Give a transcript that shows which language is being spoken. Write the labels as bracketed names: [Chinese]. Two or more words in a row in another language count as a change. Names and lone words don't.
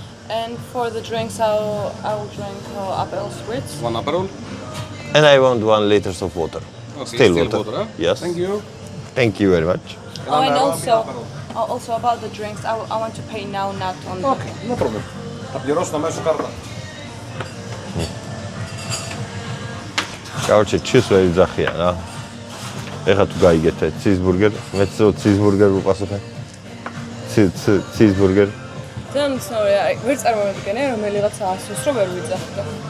[English] And for the drinks, I will drink apple spritz. 1 Aperol. And I want 1 liter of water. Okay, Still still water. water, huh? Yes. Thank you. Thank you very much. Oh, and also about the drinks, I want to pay now, not on the... Okay, no problem. [Greek] Θα πληρώσω τα μέσω κάρτα. [Russian] Короче, чиз [Georgian] ვერ ძახიან რა. ეხლა თუ გაიგეთ cheeseburger, მეც cheeseburger ვუყასებ. cheeseburger. ძალიან უცნაურია, ვერ წარმოვიდგენე, რომელიღაცა ასოს რო ვერ ვიძახდა.